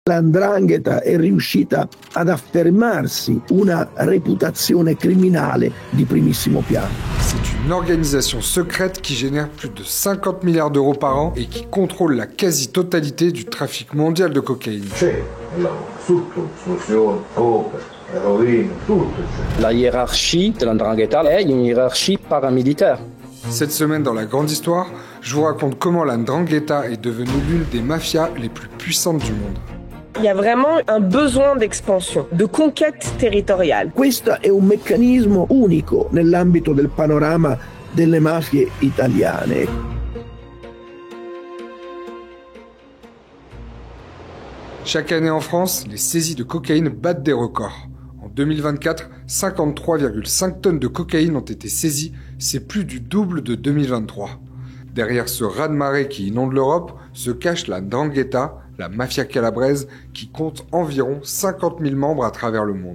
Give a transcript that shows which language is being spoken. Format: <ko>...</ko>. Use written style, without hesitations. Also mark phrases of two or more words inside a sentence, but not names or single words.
<it>L''ndrangheta è riuscita ad affermarsi una reputazione criminale di primissimo piano.</it> <fr>C'est une organisation secrète qui génère plus de 50 milliards d'euros par an et qui contrôle la quasi-totalité du trafic mondial de cocaïne. La hiérarchie de l''ndrangheta est une hiérarchie paramilitaire. Cette semaine dans la grande histoire, je vous raconte comment la 'ndrangheta est devenue l'une des mafias les plus puissantes du monde. Il y a vraiment un besoin d'expansion, de conquête territoriale.</fr> <it>Questo è un meccanismo unico nell'ambito del panorama delle mafie italiane.</it> <fr>Chaque année en France, les saisies de cocaïne battent des records. En 2024, 53,5 tonnes de cocaïne ont été saisies, c'est plus du double de 2023. Derrière ce raz-de-marée qui inonde l'Europe se cache la 'ndrangheta, la mafia calabraise, qui compte environ 50 000 membres à travers le monde.</fr>